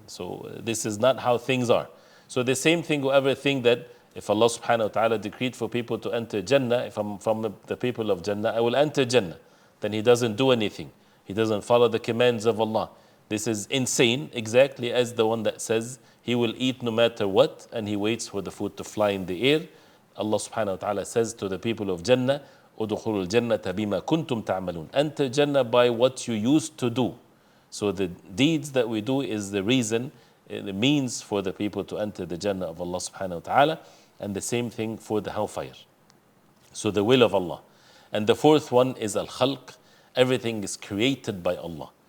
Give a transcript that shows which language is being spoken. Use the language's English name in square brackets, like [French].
[English] So this is not how things are. So the same thing, whoever think that if Allah subhanahu wa ta'ala decreed for people to enter Jannah, if I'm from the people of Jannah, I will enter Jannah. Then he doesn't do anything. He doesn't follow the commands of Allah. This is insane, exactly as the one that says he will eat no matter what, and he waits for the food to fly in the air. Allah subhanahu wa ta'ala says to the people of Jannah, [Arabic] ادخلوا الجنة بما كنتم تعملون. [English] Enter Jannah by what you used to do. So the deeds that we do is the reason, the means for the people to enter the Jannah of Allah subhanahu wa ta'ala, and the same thing for the hellfire. So the will of Allah. And the fourth one is al-khalq. Everything is created by Allah.